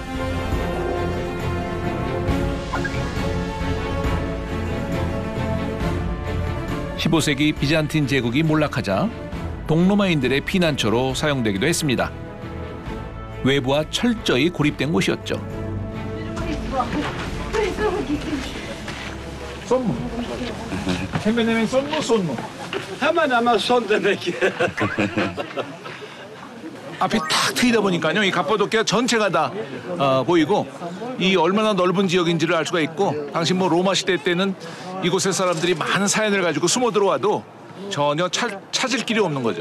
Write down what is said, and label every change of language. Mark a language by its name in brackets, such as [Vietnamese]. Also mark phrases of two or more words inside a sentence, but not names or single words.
[Korean] 15세기 비잔틴 제국이 몰락하자 동로마인들의 피난처로 사용되기도 했습니다. 외부와 철저히 고립된 곳이었죠. [Turkish] son mu. hemen son mu. hemen son demek. [Korean] 앞이 탁 트이다 보니까요. 이 카파도키아 전체가 다 보이고 이 얼마나 넓은 지역인지를 알 수가 있고 당시 뭐 로마 시대 때는 이곳의 사람들이 많은 사연을 가지고 숨어 들어와도 전혀 찾을 길이 없는 거죠.